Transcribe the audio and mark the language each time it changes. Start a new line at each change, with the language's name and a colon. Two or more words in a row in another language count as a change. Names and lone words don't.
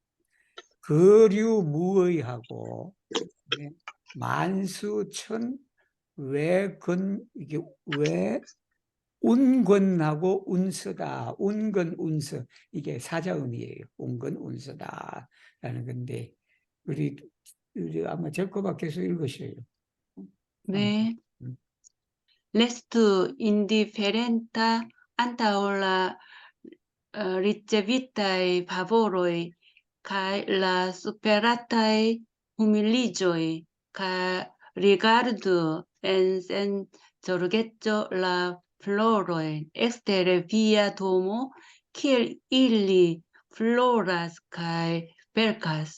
Korean: 거류무의하고 만수천 외근 이게 운권하고 운서다. 운권, 운서. 이게 사자음이에요. 운권, 운서다라는 건데, 우리 아마 제코바 계속 읽으셔요. 네. 음.
Ido: Restu indifferenta anta la ricevitae favoroi, cae la superatae humiligioi, cae rigardu en jorgetto la floroi, extere via domo, kiel illi floras cae velcas.